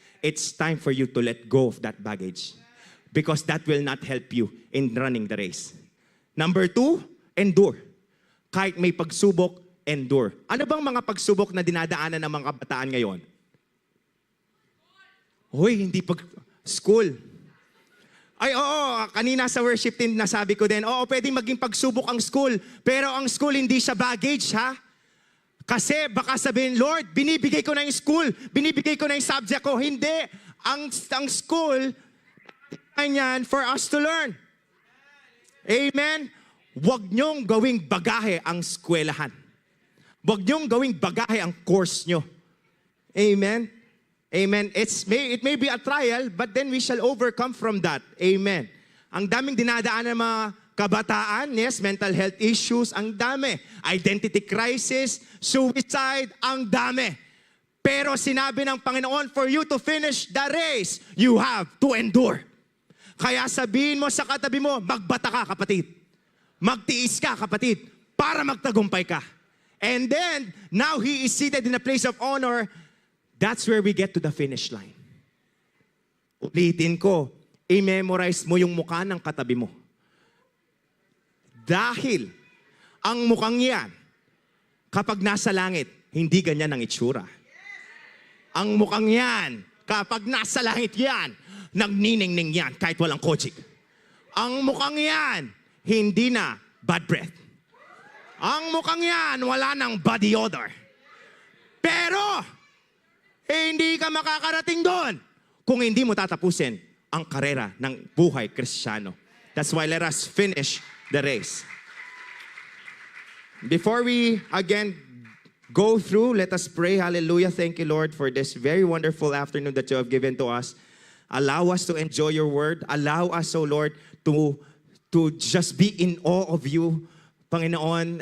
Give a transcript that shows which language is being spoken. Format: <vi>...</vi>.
<en>It's time for you to let go of that baggage. Because that will not help you in running the race. Number 2, endure. Kahit may pagsubok, endure.</en> <tl>Ano bang mga pagsubok na dinadaanan ng mga kabataan ngayon? Hoy, hindi school. Ay, oo, kanina sa worship team nasabi ko din, oo, pwedeng maging pagsubok ang school, pero ang school hindi siya baggage, ha? Kasi baka sabihin, Lord, binibigay ko na yung school, binibigay ko na yung subject ko. Hindi. Ang school, yan for us to learn. Amen? Huwag niyong gawing bagahe ang eskwelahan. Huwag niyong gawing bagahe ang course niyo. Amen? Amen.</tl> <en>It may be a trial, but then we shall overcome from that. Amen.</en> <tl>Ang daming dinadaan ng mga kabataan, yes, mental health issues, ang dami. Identity crisis, suicide, ang dami.</tl> <en>Pero sinabi ng Panginoon, for you to finish the race, you have to endure.</en> <tl>Kaya sabihin mo sa katabi mo, magbata ka, kapatid. Magtiis ka, kapatid, para magtagumpay ka.</tl> <en>And then, now He is seated in a place of honor. That's where we get to the finish line.</en> <tl>Ulitin ko, i-memorize mo yung mukha ng katabi mo. Dahil ang mukhang yan, kapag nasa langit, hindi ganyan ang itsura. Ang mukhang yan, kapag nasa langit yan, nagniningning yan kahit walang kojik. Ang mukhang yan, hindi na bad breath. Ang mukhang yan, wala nang body odor. Pero, hindi ka makakarating doon kung hindi mo tatapusin ang karera ng buhay Kristiyano.</tl> <en>That's why let us finish the race. Before we again go through, let us pray. Hallelujah. Thank you, Lord, for this very wonderful afternoon that you have given to us. Allow us to enjoy your word. Allow us, oh Lord, to just be in awe of you, Panginoon.</en>